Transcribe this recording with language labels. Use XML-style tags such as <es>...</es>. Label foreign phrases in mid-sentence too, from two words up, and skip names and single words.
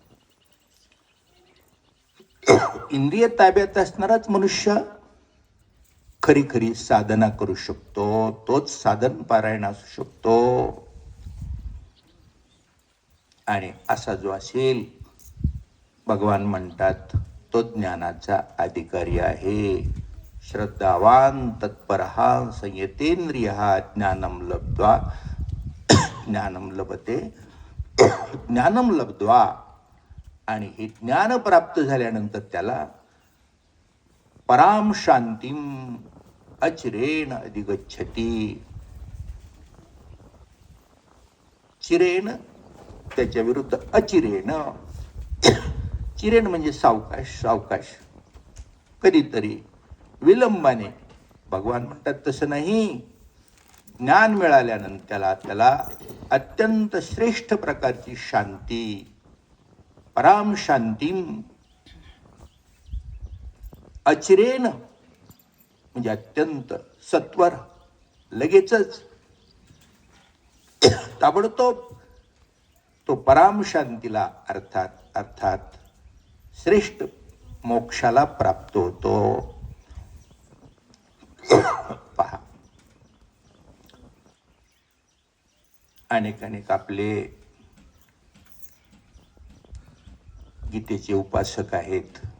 <mr>इंद्रिय ताब्यात असणाराच मनुष्य खरी खरी साधना करू शकतो. तोच साधन पारायण असू शकतो. आणि असा जो असेल, भगवान म्हणतात तो ज्ञानाचा अधिकारी आहे.</mr> <sa>श्रद्धावान तत्परहा संयतेंद्रिय ज्ञानम लब्ध्वा, ज्ञानम लभते, ज्ञानम लब्ध्वा.</sa> <mr>आणि हे ज्ञान प्राप्त झाल्यानंतर त्याला</mr> <sa>पराम शांतीम अचिरेण अधिगच्छति.</sa> <mr>चिरेण त्याच्या विरुद्ध अचिरेण. चिरेण म्हणजे सावकाश, सावकाश, कधीतरी, विलंबाने. भगवान म्हणतात तसं नाही. ज्ञान मिळाल्यानंतर त्याला अत्यंत श्रेष्ठ प्रकारची शांती,</mr> <sa>पराम शांतीम,</sa> <mr>अचिरेण म्हणजे अत्यंत सत्वर, लगेचच, ताबडतोब तो पराम शांतीला अर्थात श्रेष्ठ मोक्षाला प्राप्त होतो. पहा, अनेक आपले गीतेचे उपासक आहेत.</mr>